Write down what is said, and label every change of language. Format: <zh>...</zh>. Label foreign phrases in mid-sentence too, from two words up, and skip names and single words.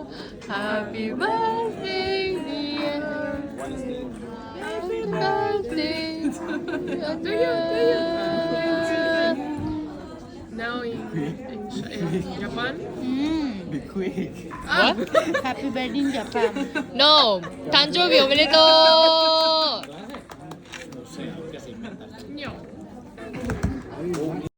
<en>Happy birthday, dear. Happy birthday, Andira. Now in Japan. Be quick. What? Happy birthday in Japan. No.</en> <ja>誕生日おめでとう。</ja> <es>No sé, ¿qué se inventa? No.</es>